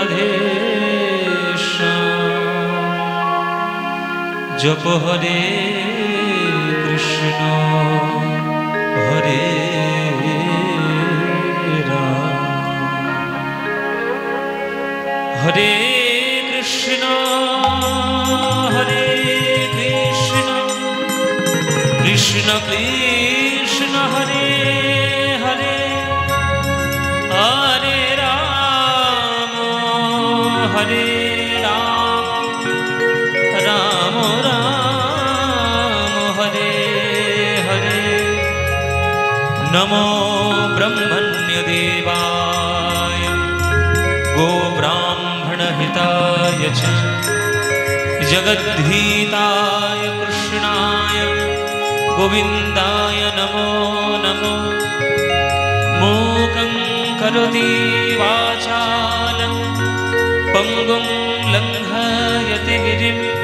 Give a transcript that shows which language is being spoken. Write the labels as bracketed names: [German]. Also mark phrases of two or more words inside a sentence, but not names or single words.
[Bangla] রাধেশ্যাম, জপ [Sanskrit] হরে কৃষ্ণ হরে রাম, হরে কৃষ্ণ হরে কৃষ্ণ, কৃষ্ণ কৃষ্ণ হরে হরে, হরে রাম হরে রাম, রাম রাম হরে হরে। নমো ব্রহ্মণ্য দেবায়, গো ব্রাহ্মণ হিতায় চ, জগদ্ধিতায় কৃষ্ণায় গোবিন্দায় নমো নমো। मूकं करोति वाचालं, पङ्गुं लङ्घयति गिरिं,